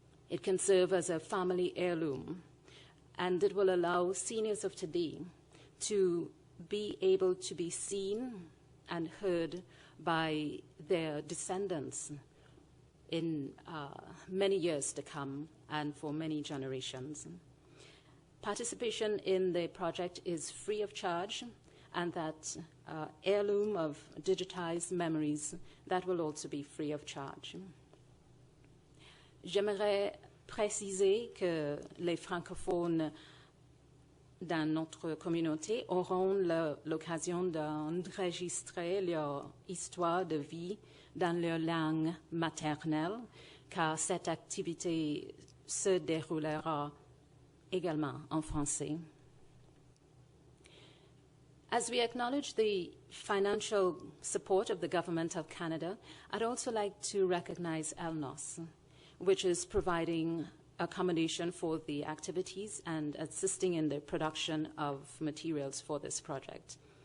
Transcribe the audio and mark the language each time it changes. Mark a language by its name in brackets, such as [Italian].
[English] It can serve as a family heirloom, and it will allow seniors of today to be able to be seen and heard by their descendants in many years to come and for many generations. Participation in the project is free of charge, and that heirloom of digitized memories, that will also be free of charge. [French] J'aimerais préciser que les francophones dans notre communauté auront l'occasion d'enregistrer leur histoire de vie dans leur langue maternelle, car cette activité se déroulera également en français. [English] As we acknowledge the financial support of the Government of Canada, I'd also like to recognize ELNOS, which is providing accommodation for the activities and assisting in the production of materials for this project.